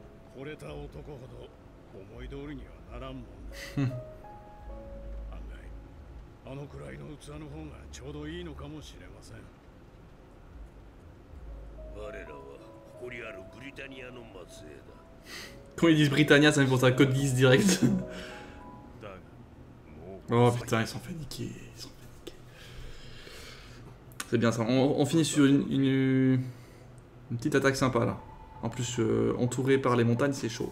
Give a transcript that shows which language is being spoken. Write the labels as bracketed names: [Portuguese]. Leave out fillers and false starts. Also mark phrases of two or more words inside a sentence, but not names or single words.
[Japanese] 惚れた男ほど思い通りにはならんもんだ。案外あのくらいの器の方がちょうどいいのかもしれません。我らは誇りあるブリタニアの末裔だ。 [French] Quand ils disent Britannia, ça me fait penser à Code Geass direct. Oh putain, ils s'en fait niquer. Ils s'en fait niquer. C'est bien ça. On finit sur une petite attaque sympa là. En plus, entouré par les montagnes, c'est chaud.